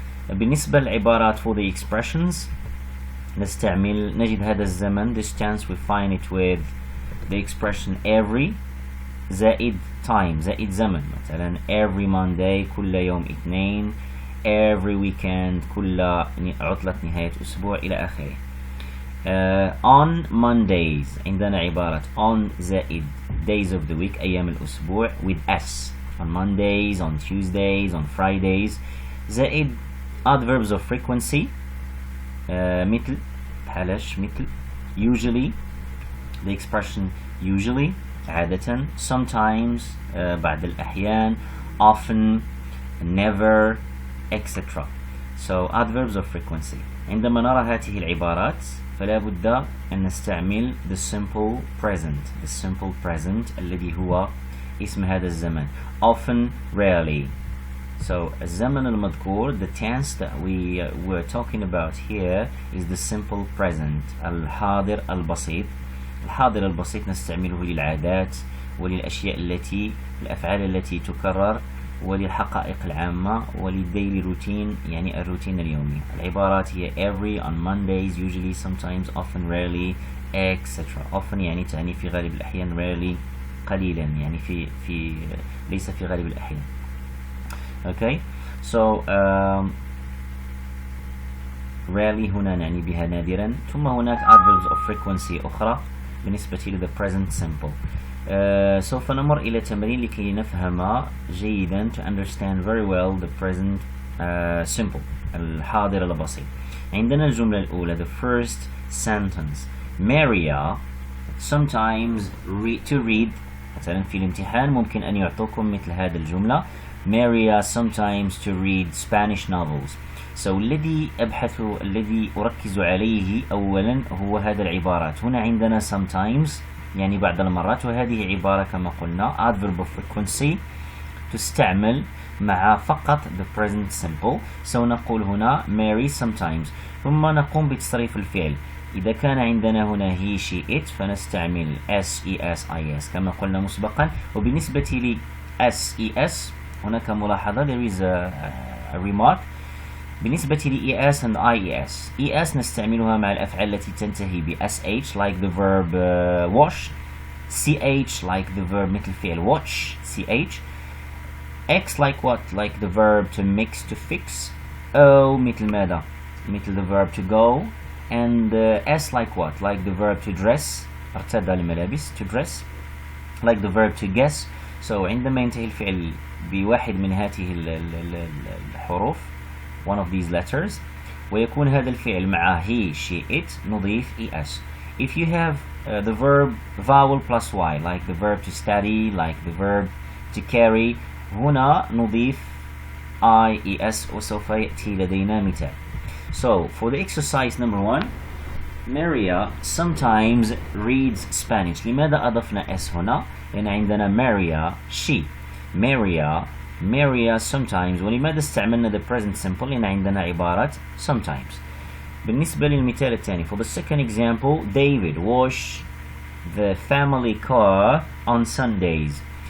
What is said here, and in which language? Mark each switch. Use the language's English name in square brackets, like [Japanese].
[Arabic] بالنسبة للعبارات [English] for the expressions [Arabic] نجد هذا الزمن [English] this tense we find it with the expression [Arabic] every زائد time زائد زمن، مثلا [English] every Monday [Arabic] كل يوم اثنين، [English] every weekend [Arabic] كل عطلة نهاية أسبوع إلى آخره. [English] On Mondays [Arabic] عندنا عبارة [English] on زائد days of the week [Arabic] أيام الأسبوع [English] with s on Mondays, on Tuesdays, on Fridays زائد adverbs of frequency [Arabic] مثل بحالش مثل [English] usually the expression usually عادة، sometimes بعض الأحيان، often, never, etc. So adverbs of frequency. [Arabic] عندما نرى هذه العبارات فلا بد أن نستعمل [English] the simple present [Arabic] الذي هو اسم هذا الزمن often, rarely. [English] So [Arabic] الزمن المذكور [English] the tense that we were talking about here is the simple present [Arabic] الحاضر البسيط. الحاضر البسيط نستعمله للعادات وللأشياء الأفعال التي تكرر وللحقائق العامة وللديلي روتين يعني الروتين اليومي. [English] العبارات هي every, on Mondays, usually, sometimes, often, rarely, etc. [Arabic] often يعني تعني في غالب الأحيان، rarely قليلا يعني في ليس في غالب الأحيان. [English] okay so rarely [Arabic] هنا نعني بها نادرا. ثم هناك [English] adverbs of frequency [Arabic] أخرى بالنسبة ل [English] the present simple. [Arabic] سوف نمر إلى تمرين لكي نفهم جيدا [English] to understand very well the present simple [Arabic] الحاضر البسيط. عندنا الجملة الأولى [English] the first sentence. Maria sometimes to read. [Arabic] مثلا في الامتحان ممكن أن يعطوكم مثل هذه الجملة [English] Maria sometimes to read Spanish novels. [Arabic] so الذي أركز عليه أولا هو هذا العبارات. هنا عندنا sometimes يعني بعض المرات، وهذه عبارة كما قلنا [English] adverb of frequency [Arabic] تستعمل مع فقط the present simple. نقول هنا Mary sometimes، ثم نقوم بتصريف الفعل. إذا كان عندنا هنا he she it فنستعمل s كما قلنا مسبقا. وبالنسبة ل s هناك ملاحظة [English] there is a remark [Arabic] بالنسبة ل es and es نستعملها مع الأفعال التي تنتهي ب sh [English] like the verb wash، [Arabic] ch like the verb مثل فعل watch ch، [English] x like what like the verb to mix to fix، o مثل ماذا مثل the verb to go، and s like what like the verb to dress [Arabic] ارتدى الملابس [English] to dress، like the verb to guess. [Arabic] عندما ينتهي الفعل بواحد من هذه الحروف [English] one of these letters [Arabic] ويكون هذا الفعل مع he she it نضيف es. [English] if you have the verb vowel plus y like the verb to study like the verb to carry [Arabic] هنا نضيف es وسوف يأتي لدينا مثال. [English] So for the exercise number 1 Maria sometimes reads Spanish. [Arabic] لماذا أضفنا s هنا؟ لأن عندنا [English] Maria she Maria sometimes. [Arabic] ولماذا استعملنا [English] the present simple؟ [Arabic] لأن عندنا عبارة sometimes. بالنسبة للمثال الثاني [English] for the second example David wash the family car on Sundays.